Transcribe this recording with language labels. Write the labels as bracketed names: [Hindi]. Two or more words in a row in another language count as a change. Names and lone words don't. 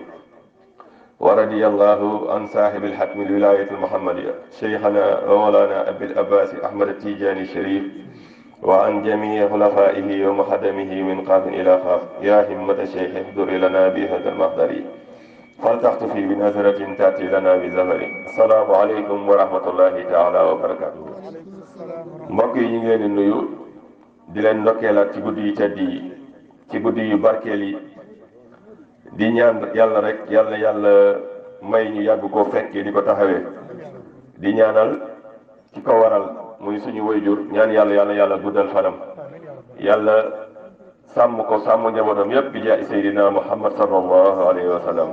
[Arabic] ورضي الله عن صاحب الحكم الولاية المحمدية شيخنا ومولانا أبي العباس أحمد التيجاني الشريف وعن جميع خلفائه ومخدمه من قاف إلى قاف. يا همة الشيخ احضر لنا بهذا المحضر فلتختفي بنظرة تأتي لنا بزهر. السلام عليكم ورحمة الله تعالى وبركاته. [Wolof] mbokk yi ñu ngi leen di nuyu di leen ndokkeelaat ci guddi yu tedd yi, ci guddi yu barkeel yi, di ñaan yàlla rek yàlla may ñu yàgg koo fekkee di ko taxawee, di ñaanal ci ko waral muy suñu wayjur, ñaan yàlla guddal fanam, yàlla sàmm ko sàmm njabootam yépp bi jaay Seydina Muhammad [Arabic] صلى الله عليه وسلم.